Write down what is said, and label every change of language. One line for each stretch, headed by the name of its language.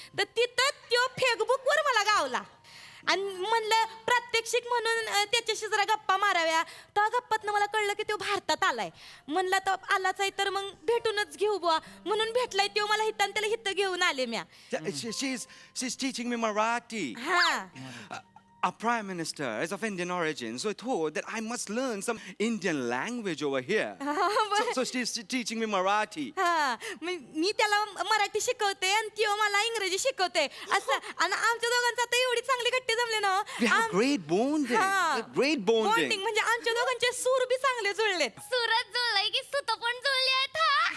Marathi: तर तिथं त्यो फेसबुकवर मला गावला आणि म्हणलं प्रात्यक्षिक म्हणून त्याच्याशी जरा गप्पा माराव्या. त्या गप्पातनं मला कळलं की तो भारतात आलाय. म्हणलं तर आलाच आहे तर मग भेटूनच घेऊ बुवा, म्हणून भेटलाय तो मला हिथं आणि त्याला हिथं घेऊन आले म्या.
English: She's teaching me Marathi. हा, Our Prime Minister is of Indian origin, so I thought that I must learn some Indian language over here. So she's teaching me Marathi.
Marathi: हा, मी त्याला मराठी शिकवते आणि तो मला इंग्रजी शिकवते असं. आणि आमच्या दोघांचा आता एवढी चांगली गट्टी जमले ना.
English: We have great bonding. Great bonding.
Marathi: Bonding म्हणजे आमच्या दोघांचे सूर बी चांगले जुळलेत. सुरत जुळलंय की सुत पण जुळली आहेत हा.